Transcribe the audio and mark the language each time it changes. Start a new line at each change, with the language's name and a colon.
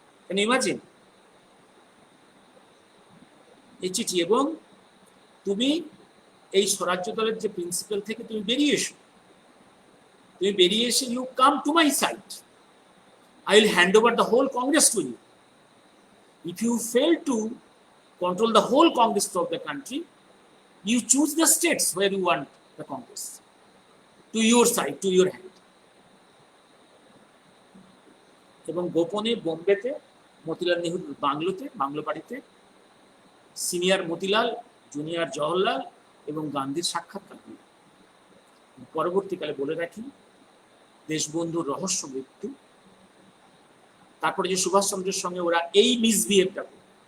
English: can you imagine
Bangla: এই চিঠি? এবং তুমি এই স্বরাজ্য দলের যে প্রিন্সিপাল থেকে তুমি বেরিয়ে এসো,
English: you come to my side. I will hand over the whole Congress to you. If you fail to control the whole Congress of the country, you choose the states where you want the Congress to your side, to your hand.
Bangla: এবং গোপনে বোম্বেতে Motilal নেহরুর bungalow বাড়িতে senior Motilal, junior Jawaharlal এবং গান্ধীর সাক্ষাৎকার। পরবর্তীকালে বলে রাখি দেশবন্ধুর রহস্য মৃত্যু, তারপরে যে সুভাষচন্দ্রের সঙ্গে ওরা এই মিসবিহেভটা করে।